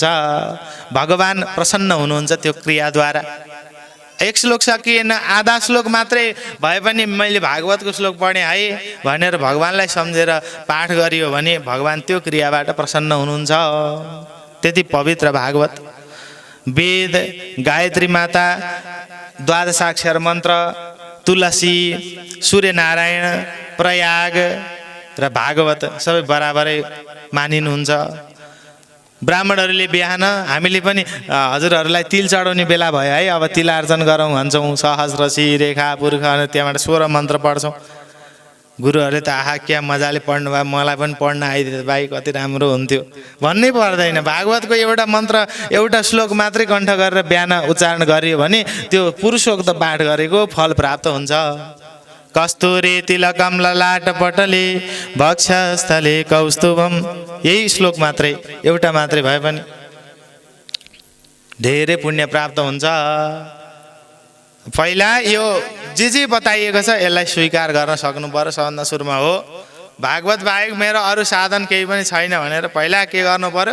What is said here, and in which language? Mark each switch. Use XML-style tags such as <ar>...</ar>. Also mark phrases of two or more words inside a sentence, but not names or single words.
<ne>भगवान प्रसन्न हुनुहुन्छ त्यो क्रियाद्वारा। 1 श्लोक सकिएन, आधा श्लोक मात्रै भए पनि मैले भागवतको श्लोक पढेँ है भनेर भगवानलाई सम्झेर पाठ गरियो भने भगवान त्यो क्रियाबाट प्रसन्न हुनुहुन्छ। त्यति पवित्र भागवत। वेद, गायत्री माता, 12 मन्त्र, तुलसी, सूर्यनारायण, प्रयाग र भागवत सबै बराबरै मानिनुहुन्छ। ब्राह्मणहरूले बिहान हामीले पनि हजुरहरूलाई तिल चढाउने बेला भयो है, अब तिलार्चन गरौँ भन्छौँ। सहस्रशी, रेखा, पुर्ख, त्यहाँबाट 16 मन्त्र पढ्छौँ। गुरुहरूले त आहा क्या मजाले पढ्नु भयो, मलाई पनि पढ्न आइदियो भाइ, कति राम्रो हुन्थ्यो भन्नै पर्दैन। भागवतको एउटा मन्त्र, एउटा श्लोक मात्रै कण्ठ गरेर बिहान उच्चारण गरियो भने त्यो पुरुषोक्त पाठ गरेको फल प्राप्त हुन्छ।</ne> <sa>कस्तुरी तिलकम ललाट पटले वक्षस्थले कौस्तुभम,</sa> <ne>यही श्लोक मात्रै, एउटा मात्रै भए पनि धेरै पुण्य प्राप्त हुन्छ। पहिला यो जे बताइएको छ यसलाई स्वीकार गर्न सक्नु पर्यो, सबभन्दा सुरुमा हो। भागवत बाहेक मेरो अरू साधन केही पनि छैन भनेर पहिला के गर्नु पर्यो?</ne>